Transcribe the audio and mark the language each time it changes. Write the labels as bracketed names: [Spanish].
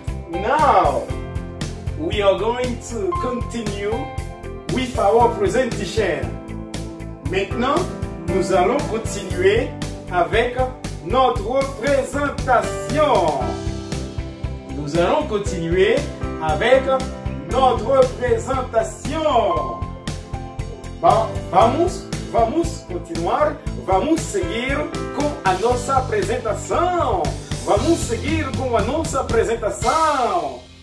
[English] Now, we are going to continue with our presentation. [French] Maintenant, nous allons continuer avec notre présentation. Nous allons continuer avec notre présentation. [Portuguese] Vamos continuar, vamos seguir com a nossa apresentação. Vamos seguir com a nossa apresentação.